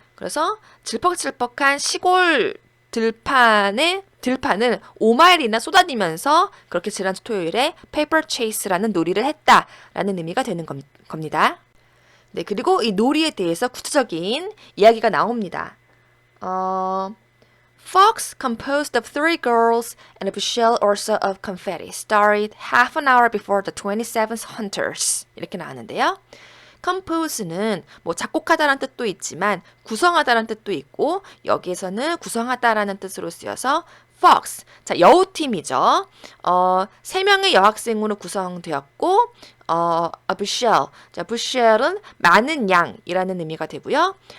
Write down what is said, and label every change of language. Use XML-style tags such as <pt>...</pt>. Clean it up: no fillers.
<ko>그래서 질퍽질퍽한 시골 들판을 5마일이나 쏟아지면서 그렇게 지난주 토요일에 페이퍼 체이스라는 놀이를 했다라는 의미가 되는 겁니다. 네, 그리고 이 놀이에 대해서 구체적인 이야기가 나옵니다.</ko> <en>Fox, composed of 3 girls and a bushel or so of confetti, started half an hour before the 27th hunters.</en> <ko>이렇게 나왔는데요. compose는 뭐 작곡하다라는 뜻도 있지만 구성하다라는 뜻도 있고 여기에서는 구성하다라는 뜻으로 쓰여서 fox, 자 여우팀이죠. 3명의 여학생으로 구성되었고 a bushel, 자 bushel은 많은 양이라는 의미가 되고요.</ko>